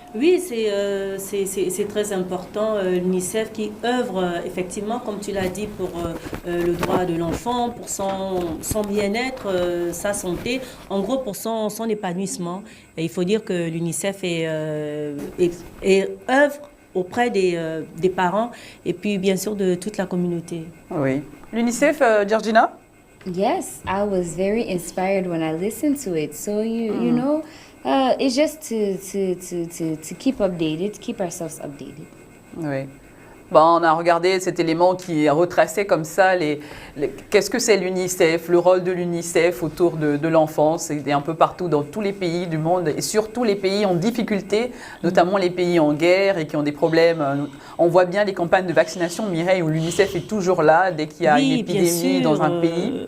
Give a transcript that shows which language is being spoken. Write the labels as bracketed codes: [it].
[fr] Oui, c'est très important. L'UNICEF qui œuvre effectivement, comme tu l'as dit, pour le droit de l'enfant, pour son bien-être, sa santé, en gros pour son épanouissement. Et il faut dire que l'UNICEF œuvre auprès des parents et puis bien sûr de toute la communauté. Oui. L'UNICEF, Georgina? [en] Yes, I was very inspired when I listened to it. So you know, it's just to keep updated, to keep ourselves updated. [fr] Oui. Bon, on a regardé cet élément qui retraçait comme ça qu'est-ce que c'est l'UNICEF, le rôle de l'UNICEF autour de l'enfance, et un peu partout dans tous les pays du monde, et surtout les pays en difficulté, notamment les pays en guerre et qui ont des problèmes. On voit bien les campagnes de vaccination, Mireille, où l'UNICEF est toujours là dès qu'il y a une épidémie dans un pays.